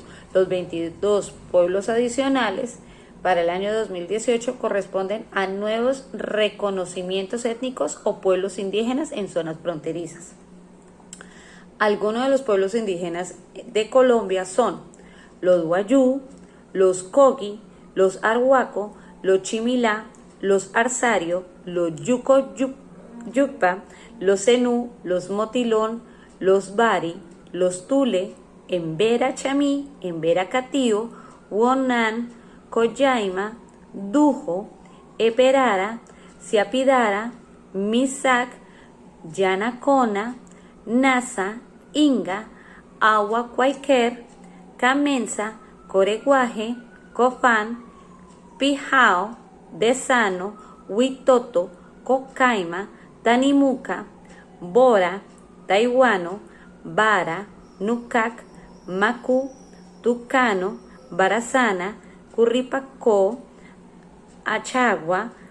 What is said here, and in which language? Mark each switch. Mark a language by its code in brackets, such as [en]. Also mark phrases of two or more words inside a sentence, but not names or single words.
[es] Los 22 pueblos adicionales para el año 2018 corresponden a nuevos reconocimientos étnicos o pueblos indígenas en zonas fronterizas. Algunos de los pueblos indígenas de Colombia son los Wayuu, los Kogi, los Arhuaco, los Chimilá, los Arzario, los Yuco-Yucpa, los Zenú, los Motilón, los Bari, los Tule, Embera Chamí, Embera Catío, Huonan, Coyaima, Dujo, Eperara, Siapidara, Misac, Yanacona, Nasa, Inga, Agua Cuaiquer, Camenza, Coreguaje, Cofán, Pijao, Desano, Huitoto, Cocaima, Tanimuca, Bora, Taiwano, Bara, Nucac, Macu, Tucano, Barazana, Curripacó, Achagua,